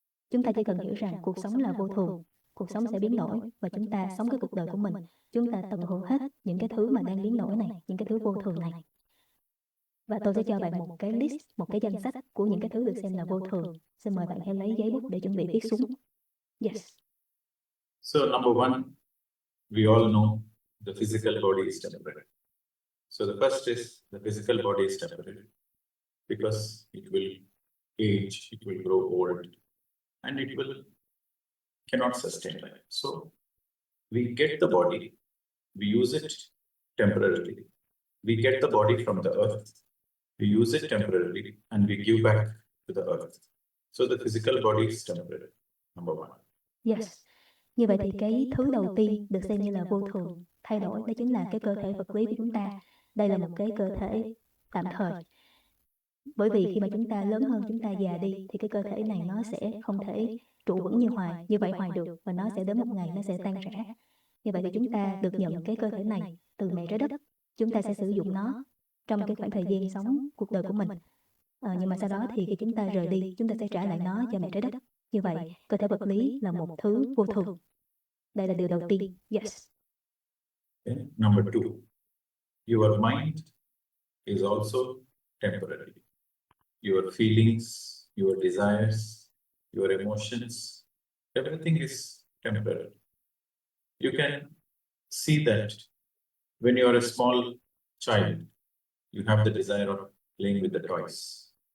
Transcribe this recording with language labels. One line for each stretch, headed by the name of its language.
Vietnamese: Chúng ta chỉ cần hiểu rằng cuộc sống là vô thường, cuộc sống sẽ biến đổi và chúng ta sống cái cuộc đời của mình. Chúng ta tận hưởng hết những cái thứ mà đang biến đổi này, những cái thứ vô thường này. Và tôi sẽ cho bạn một cái list, một cái danh sách của những cái thứ được xem là vô thường. Xin mời bạn hãy lấy giấy bút để chuẩn bị viết xuống.
English: Yes. So number one, we all know the physical body is temporary. So the first is the physical body is temporary because it will age, it will grow old, and it cannot sustain life. So we get the body, we use it temporarily. We get the body from the earth, we use it temporarily, and we give back to the earth. So the physical body is temporary, number one. Yes.
Vietnamese: Như vậy thì cái thứ đầu tiên được xem như là vô thường, thay đổi, đó chính là cái cơ thể vật lý của chúng ta. Đây là một cái cơ thể tạm thời. Bởi vì khi mà chúng ta lớn hơn, chúng ta già đi, thì cái cơ thể này nó sẽ không thể trụ vững như vậy hoài được, và nó sẽ đến một ngày nó sẽ tan rã. Như vậy thì chúng ta được nhận cái cơ thể này từ mẹ trái đất. Chúng ta sẽ sử dụng nó trong cái khoảng thời gian sống cuộc đời của mình. Nhưng mà sau đó thì khi chúng ta rời đi, chúng ta sẽ trả lại nó cho mẹ trái đất. Như vậy, cơ thể vật lý là một thứ vô thường. Đây là điều đầu tiên. Yes.
English: Okay. Number two, your mind is also temporary. Your feelings, your desires, your emotions, everything is temporary. You can see that when you are a small child, you have the desire of playing with the toys.